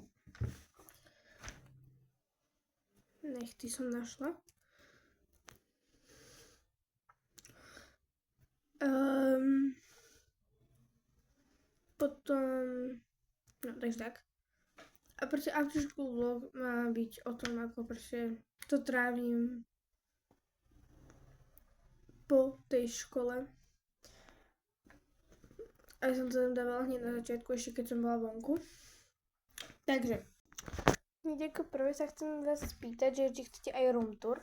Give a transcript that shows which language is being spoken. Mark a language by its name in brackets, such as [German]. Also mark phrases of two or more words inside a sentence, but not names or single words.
[Slovak] Nechty som našla. Potom, no takže tak. A proste [English] after school vlog [Slovak] má byť o tom, ako proste to trávim po tej škole. A ja som to tam dávala hneď na začiatku, ešte keď som bola vonku. Takže, hneď ako prvé sa chcem vás spýtať, že či chcete aj [English] room tour.